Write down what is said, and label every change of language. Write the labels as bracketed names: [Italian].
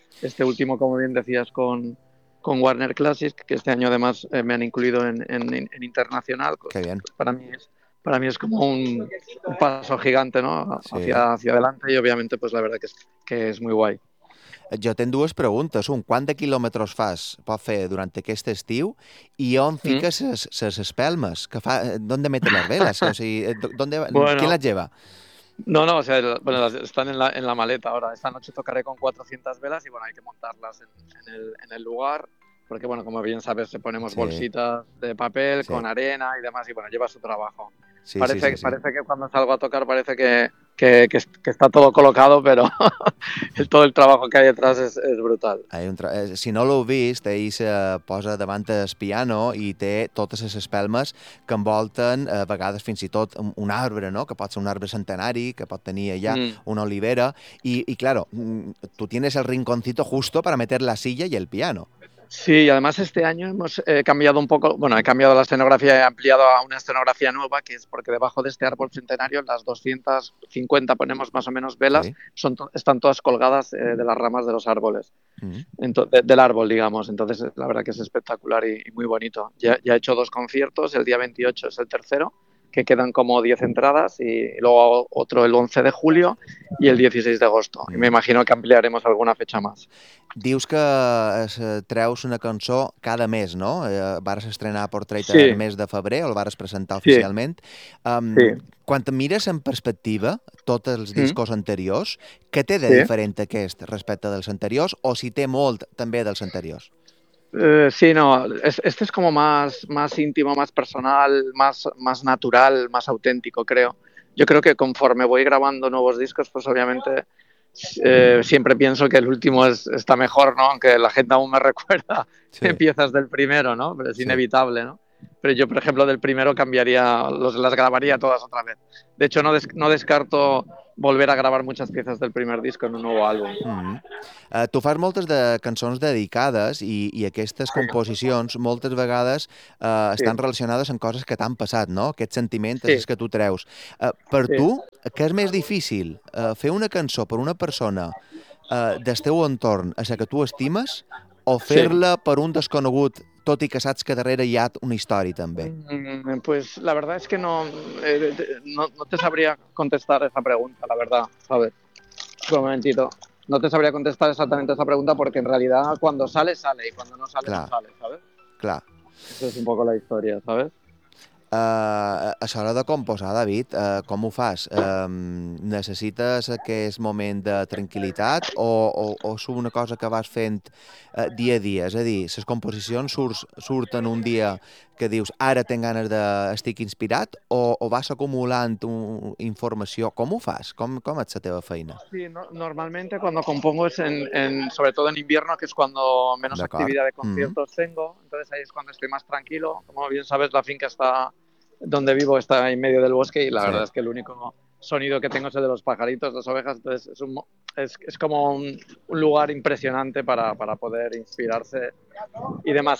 [Spanish] Este último, como bien decías, con Warner Classics, que este año además me han incluido en internacional. Qué bien. Para mí es como un paso gigante, ¿no? Hacia adelante, y obviamente pues la verdad que es muy guay. [Catalan] Jo tinc dues preguntes. Un, quant de quilòmetres pot fer durant aquest estiu? I on fiques les espelmes? D'on meten les veles? O sigui, qui les lleva? [Spanish] No, o sea, bueno, están en la maleta ahora. Esta noche tocaré con 400 velas y bueno, hay que montarlas en el lugar. Porque, bueno, como bien sabes, ponemos bolsitas de papel con arena y demás, y bueno, lleva su trabajo. Sí, parece que cuando salgo a tocar parece que está todo colocado, pero todo el trabajo que hay detrás es brutal. [Catalan] Si no l'heu vist, ell se posa davant del piano i té totes les espelmes que envolten, a vegades fins i tot un arbre, no?, que pot ser un arbre centenari, que pot tenir allà una olivera. [Spanish] I claro, tú tienes el rinconcito justo para meter la silla y el piano. Sí, y además este año hemos cambiado un poco, bueno, he cambiado la escenografía, he ampliado a una escenografía nueva, que es porque debajo de este árbol centenario, las 250, ponemos más o menos, velas, están todas colgadas de las ramas de los árboles, del árbol, digamos. Entonces, la verdad que es espectacular y muy bonito. Ya he hecho dos conciertos, el día 28 es el tercero, que quedan como 10 entradas, y luego otro el 11 de julio y el 16 de agosto. Y me imagino que ampliaremos alguna fecha más. [Catalan] Dius que treus una cançó cada mes, no? Vares estrenar Portrait el mes de febrer, el vares presentar oficialment. Sí. Quan mires en perspectiva tots els discos anteriors, què té de diferent aquest respecte dels anteriors, o si té molt també dels anteriors? [Spanish] Sí, no, este es como más íntimo, más personal, más natural, más auténtico, creo. Yo creo que conforme voy grabando nuevos discos, pues obviamente... siempre pienso que el último está mejor, ¿no? Aunque la gente aún me recuerda piezas del primero, ¿no? Pero es inevitable, ¿no? Pero yo, por ejemplo, del primero cambiaría, las grabaría todas otra vez. De hecho, no descarto volver a grabar muchas piezas del primer disco en un nuevo álbum. Mm-hmm. [Catalan] Tu fas moltes de cançons dedicades i aquestes composicions moltes vegades estan relacionades amb coses que t'han passat, no? Aquests sentiments és que tu treus. Per tu, què és més difícil? Fer una cançó per una persona del teu entorn a la que tu estimes o fer-la per un desconegut, tot i que saps que darrere hi ha una història, també? [Spanish] Pues la verdad es que no te sabría contestar esa pregunta, la verdad, ¿sabes? Un momentito. No te sabría contestar exactamente esa pregunta porque en realidad cuando sale, sale, y cuando no sale, no sale, ¿sabes? [Catalan] Clar. [Spanish] Eso es un poco la historia, ¿sabes? [Catalan] A l'hora de composar, David, com ho fas? Necessites aquest moment de tranquil·litat o és una cosa que vas fent dia a dia? És a dir, les composicions surten un dia que dius ara tinc ganes d'estic inspirat o vas acumulant informació? Com ho fas? Com és la teva feina? [Spanish] Sí, normalmente cuando compongo es sobretot en invierno, que es cuando menos actividad de conciertos tengo, entonces ahí es cuando estoy más tranquilo. Como bien sabes, la finca está donde vivo, está en medio del bosque y la verdad es que el único sonido que tengo es el de los pajaritos, las ovejas, entonces es como un lugar impresionante para poder inspirarse y demás.